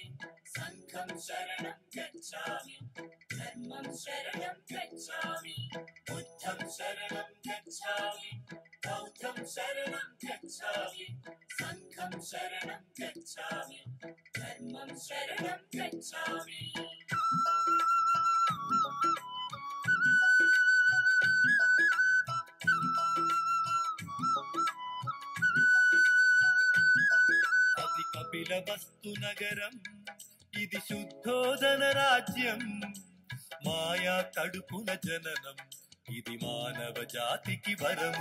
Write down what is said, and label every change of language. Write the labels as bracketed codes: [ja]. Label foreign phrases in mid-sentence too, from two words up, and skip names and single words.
[sa] संघं शरणं गच्छामि धर्मं शरणं गच्छामि बुद्धं शरणं गच्छामि बौद्धं शरणं गच्छामि संघं शरणं गच्छामि धर्मं शरणं गच्छामि. [te] కపిలవస్తు నగరం ఇది శుద్ధోదన రాజ్యం, మాయా కడుపున జననం ఇది మానవ జాతికి వరము.